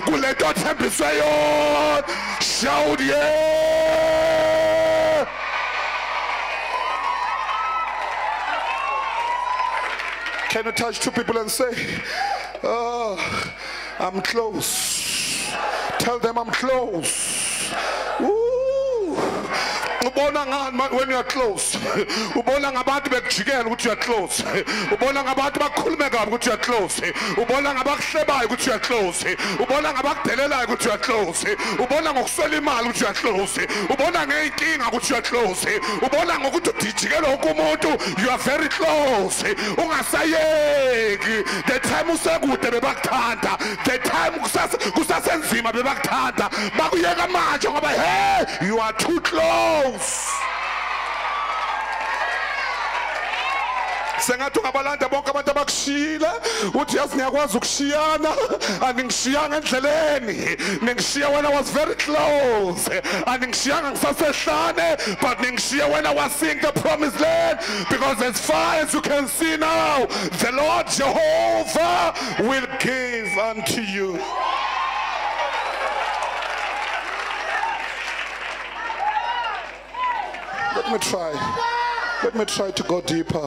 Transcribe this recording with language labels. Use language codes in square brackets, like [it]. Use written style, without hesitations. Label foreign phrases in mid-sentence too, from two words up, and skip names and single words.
[en] Shout yeah! Can you touch two people and say, oh, I'm close. Tell them I'm close. Woo. [zu] Ubona ngani [en] when you are close? [zu] Ubona ngabantu bekujikela ukuthi [en] you are close. [zu] Ubona ngabantu bakhulume kabi ukuthi [en] you are close. [zu] Ubona ngabakuhlebayo ukuthi [en] you are close. [zu] Ubona ngabakudelelayo ukuthi [en] you are close. [zu] Ubona ngokuswela imali ukuthi [en] you are close. [zu] Ubona ngeyinkinga ukuthi [en] you are close. [zu] Ubona ngokuthi udijikela wonke umuntu [en] you are very close. [zu] Ungasayeki. [en] The time [zu] usekude bebakuthanda. [en] The time [zu] kusasenzima bebakuthanda. Bakuyeka manje ngoba hey, [en] you are too close. [zu] Sengathi ungabalanda bonke abantu abakushila uthi yazi ngiyakwazi ukushiyana angingishiyanga endleleni ningishiya [en] when I was very close [zu] angingishiyanga ngisasehlane [en] but ningishiya when I was seeing the promised land because as far as you can see now the Lord Jehovah will give unto you. Let me try to go deeper.